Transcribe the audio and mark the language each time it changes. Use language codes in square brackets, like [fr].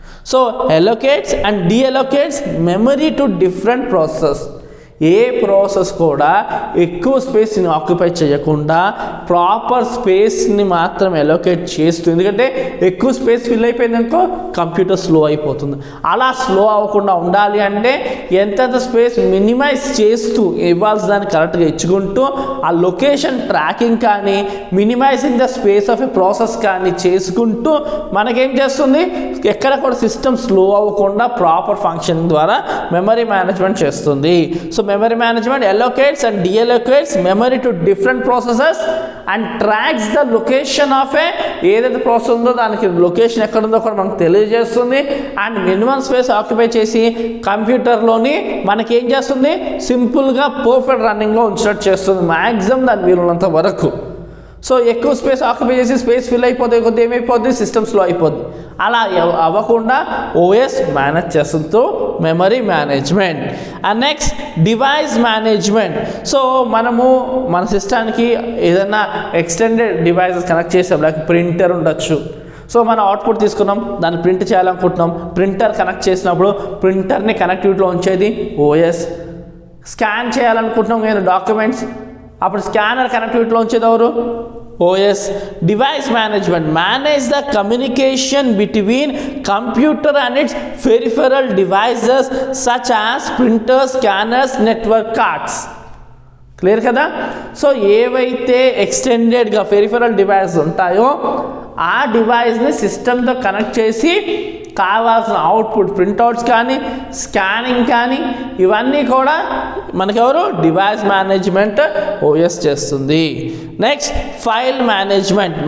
[en] So allocates and deallocates memory to different process. [te] ఏ process కూడా ఎక్కువ స్పేస్ని occupy చేయకుండా proper స్పేస్ని మాత్రం ఎలోకేట్ చేస్తూ, ఎందుకంటే ఎక్కువ స్పేస్ ఫిల్ అయిపోయింది అనుకో కంప్యూటర్ స్లో అయిపోతుంది. అలా స్లో అవ్వకుండా ఉండాలి అంటే ఎంతెంత స్పేస్ మినిమైజ్ చేస్తూ ఇవ్వాల్సిన దాన్ని కరెక్ట్గా ఇచ్చుకుంటూ ఆ లొకేషన్ ట్రాకింగ్ కానీ [en] minimizing the space of a process [te] కానీ చేసుకుంటూ మనకేం చేస్తుంది? ఎక్కడ కూడా సిస్టమ్ స్లో అవ్వకుండా ప్రాపర్ ఫంక్షన్ ద్వారా మెమరీ మేనేజ్మెంట్ చేస్తుంది. [en] so memory management allocates and deallocates memory to different processes and tracks the location of a [te] ఏదైతే ప్రాసెస్ ఉందో దానికి లొకేషన్ ఎక్కడ ఉందో కూడా మనకు తెలియజేస్తుంది. అండ్ మినిమం స్పేస్ ఆక్యుపై చేసి కంప్యూటర్లోని మనకి ఏం చేస్తుంది? సింపుల్గా పర్ఫెక్ట్ రన్నింగ్లో ఉంచినట్టు చేస్తుంది మ్యాక్సిమం దాని వీలున్నంత వరకు. సో ఎక్కువ స్పేస్ ఆక్యుపై చేసి స్పేస్ ఫిల్ అయిపోతే కొద్దిగా ఏమైపోద్ది? సిస్టమ్ స్లో అయిపోద్ది. అలా అవ్వకుండా ఓఎస్ మేనేజ్ చేస్తుందో memory management. And next device management. So మనము మన సిస్టానికి ఏదైనా ఎక్స్టెండెడ్ డివైసెస్ కనెక్ట్ చేసాం, లైక్ ప్రింటర్ ఉండొచ్చు. సో మనం అవుట్పుట్ తీసుకున్నాం, దాన్ని ప్రింట్ చేయాలనుకుంటున్నాం, ప్రింటర్ కనెక్ట్ చేసినప్పుడు ప్రింటర్ని కనెక్టివిటీలో ఉంచేది ఓఎస్. స్కాన్ చేయాలనుకుంటున్నాం నేను డాక్యుమెంట్స్, అప్పుడు స్కానర్ కనెక్టివిటీలో ఉంచేది ఎవరు? [en] OS. Device management. Manage the communication between computer and its peripheral devices such as printers, scanners, network cards. [te] Clear కదా? సో ఏవైతే ఎక్స్టెండెడ్గా పెరిఫెరల్ డివైస్ ఉంటాయో ఆ డివైస్ని సిస్టమ్తో కనెక్ట్ చేసి కావాల్సిన అవుట్పుట్ ప్రింట్అవుట్స్ కానీ స్కానింగ్ కానీ ఇవన్నీ కూడా మనకెవరు? డివైస్ మేనేజ్మెంట్ ఓఎస్ చేస్తుంది. Next file management.